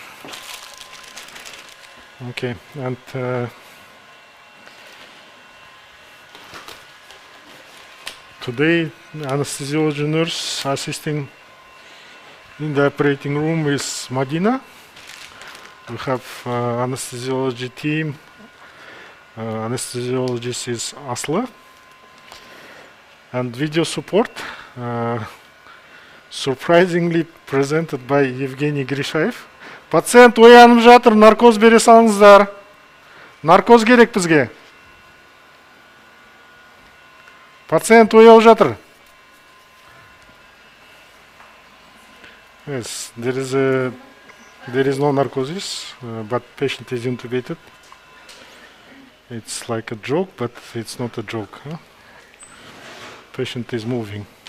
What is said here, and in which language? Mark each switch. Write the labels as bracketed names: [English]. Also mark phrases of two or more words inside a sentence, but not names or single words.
[English] Okay, and today, anesthesiology nurse assisting in the operating room is Madina. We have anesthesiology team. Anesthesiologist is Asla. And video support, surprisingly presented by Evgeny Grishayev. [Kazakh] Пациент оянып жатыр, наркоз бере салыңыздар. Наркоз керек бізге. Пациент оянып жатыр. [English] Yes, there is no narcosis, but patient is intubated. It's like a joke, but it's not a joke. Huh? Patient is moving.